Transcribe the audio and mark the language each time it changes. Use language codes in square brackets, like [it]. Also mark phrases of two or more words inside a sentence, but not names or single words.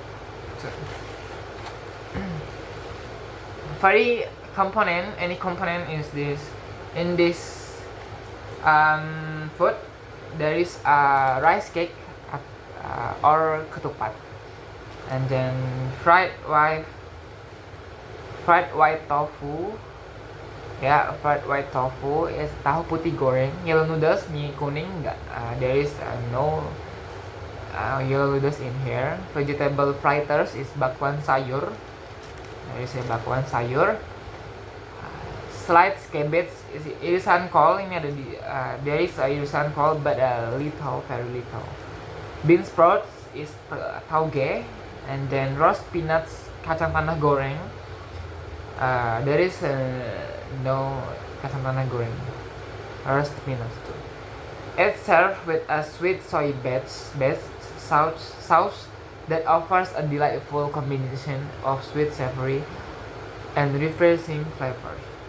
[en] Any component is this in this food. There is a rice cake or ketupat, and then fried white tofu. Fried white tofu is [id] tahu putih goreng. [en] Yellow noodles, [id] mie kuning enggak. [en] There is no yellow noodles in here. Vegetable fritters is [id] bakwan sayur. [en] There is a [id] bakwan sayur. [en] Sliced cabbage is [id] irisan kol. Ini ada di [en] there is a [id] irisan kol [en] but a little, very little. Bean sprouts is tauge, and then roast peanuts, [id] kacang tanah goreng. [en] There is no [id] ikan santana goreng, [en] roast peanuts too. It's served with a sweet soy-based sauce that offers a delightful combination of sweet, savory, and refreshing flavors.